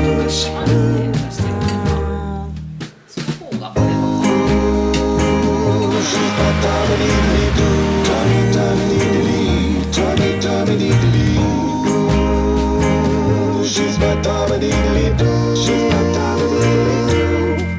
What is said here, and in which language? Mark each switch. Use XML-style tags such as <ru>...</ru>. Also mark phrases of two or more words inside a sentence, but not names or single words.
<ja>島のね素敵なその方がこれは</ja> <en>She's my Tommy-dee-dee-doo, Tommy-Tommy-dee-dee-dee, Tommy-Tommy-dee-dee-dee. She's my Tommy-dee-dee-doo, she's my Tommy-dee-dee-doo.</en>